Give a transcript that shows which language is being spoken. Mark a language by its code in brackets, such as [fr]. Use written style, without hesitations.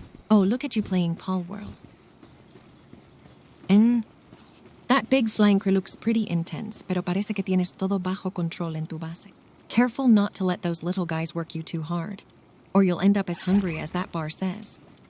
[en] Oh, look at you playing Palworld. And that big flanker looks pretty intense, [es] pero parece que tienes todo bajo control en tu base. [en] Careful not to let those little guys work you too hard, or you'll end up as hungry as that bar says.